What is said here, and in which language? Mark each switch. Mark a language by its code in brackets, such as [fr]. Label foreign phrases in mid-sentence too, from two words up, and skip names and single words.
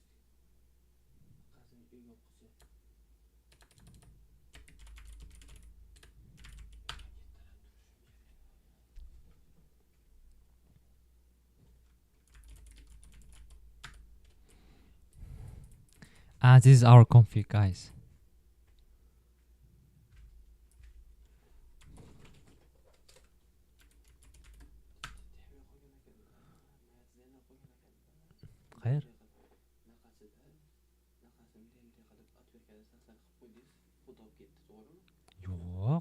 [uz] Haqqasini uyga olib qo'ysa. [en] This is our config, guys. [uz] Qayer? Yo'q.